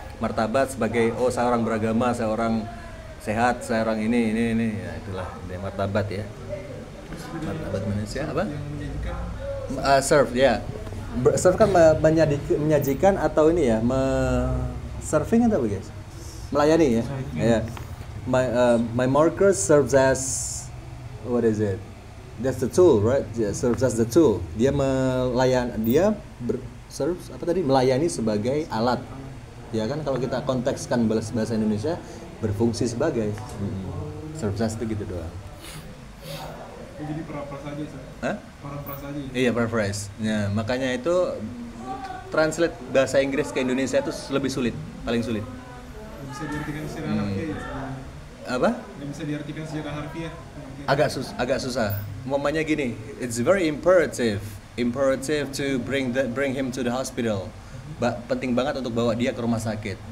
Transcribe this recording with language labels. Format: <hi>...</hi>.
<id>Martabat sebagai saya orang beragama, saya orang sehat, saya orang ini. Ya, itulah dia martabat ya. Martabat manusia apa? Serve ya. Serve kan menyajikan atau ini ya, serving atau apa guys? Melayani ya. Ya.</id> <en>My marker serves as what is it? That's the tool, right? Yeah, serves as the tool.</en> <id>Dia melayani sebagai alat. Ya kan kalau kita kontekskan bahasa Indonesia berfungsi sebagai.</id> <en>Serves as</en> <id>itu gitu doang. Jadi paraphrase aja sih. Paraphrase aja. Iya, paraphrase. Ya, makanya itu translate bahasa Inggris ke Indonesia itu lebih sulit, paling sulit. Bisa diartikan secara harfiah ya. Apa? Bisa diartikan secara harfiah. Agak susah. Umpamanya gini,</id> <en>it's very imperative to bring him to the hospital.</en> <id>Penting banget untuk bawa dia ke rumah sakit.</id>